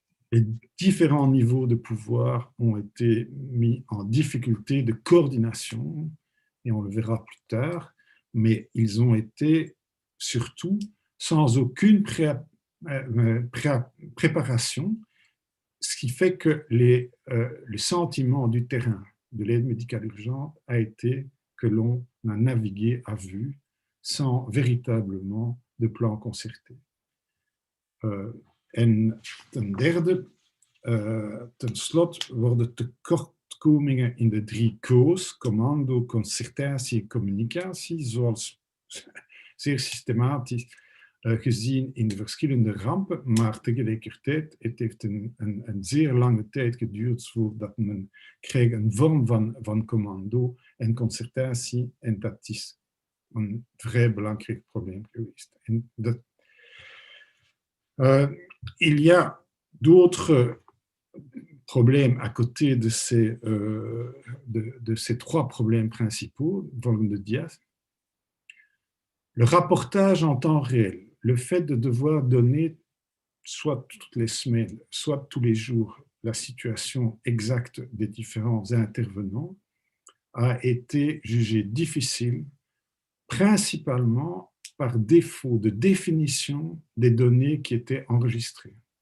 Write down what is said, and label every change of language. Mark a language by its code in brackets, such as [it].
[fr] Les différents niveaux de pouvoir ont été mis en difficulté de coordination, et on le verra plus tard, mais ils ont été surtout sans aucune préparation, ce qui fait que le sentiment du terrain de l'aide médicale urgente a été que l'on a navigué à vue sans véritablement de plan concerté. [nl] En ten derde, ten slot worden tekortkomingen in de 3 K's, commando, concertatie en communicatie, zoals zeer systematisch gezien in de verschillende rampen, maar tegelijkertijd, het heeft een zeer lange tijd geduurd voordat men kreeg een vorm van commando en concertatie, en dat is een vrij belangrijk probleem geweest. En dat, [fr] il y a d'autres problèmes à côté de ces trois problèmes principaux, [nl] volgende dias. [fr] Le rapportage en temps réel, le fait de devoir donner soit toutes les semaines, soit tous les jours, la situation exacte des différents intervenants a été jugé difficile, principalement par défaut de définition des données qui étaient enregistrées.